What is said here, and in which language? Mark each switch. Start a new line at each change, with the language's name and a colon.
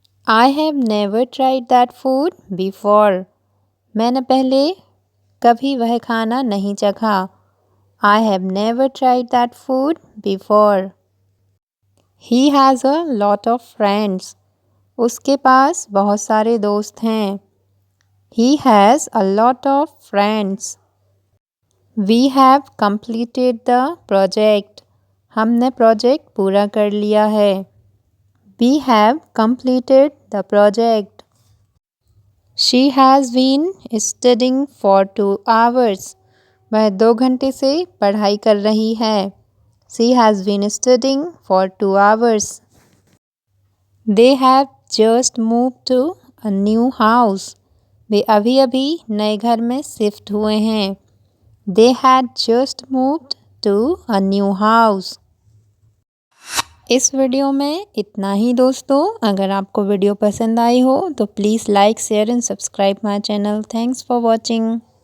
English: I have never tried that food before.
Hindi: मैंने पहले कभी वह खाना नहीं चखा.
English: I have never tried that food before. He has a lot of friends.
Hindi: उसके पास बहुत सारे दोस्त हैं.
English: He has a lot of friends. We have completed the project.
Hindi: हमने प्रोजेक्ट पूरा कर लिया है.
English: We have completed the project. She has been studying for 2 hours.
Hindi: वह 2 घंटे से पढ़ाई कर रही है.
English: She has been studying for 2 hours. They have just moved to a new house.
Hindi: वे अभी अभी नए घर में शिफ्ट हुए हैं.
English: They had just moved to a new house.
Hindi: इस वीडियो में इतना ही दोस्तों. अगर आपको वीडियो पसंद आई हो तो please
English: Like share and subscribe my channel. Thanks for watching.